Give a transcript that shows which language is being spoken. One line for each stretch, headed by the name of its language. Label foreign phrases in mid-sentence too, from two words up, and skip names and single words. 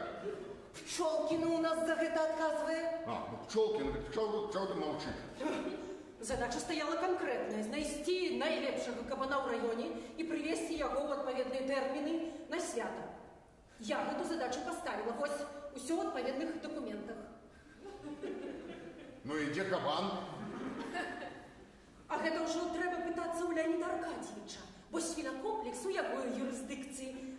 Russian: Пчелкина у нас за это отказывает. Ну Пчелкина, чего ты молчишь? Задача стояла конкретная:
Belarusian: знайсці найлепшага кабана ў раёне і прывесці яго ў адпаведныя тэрміны на свята. Я гэту задачу поставила. Вось усё ў адпаведных документах. Ну і дзе кабан? А гэта ўжо трэба пытацца ў Леоніда Аркадьевича, бо свінакомплекс у яго юрысдыкцыі.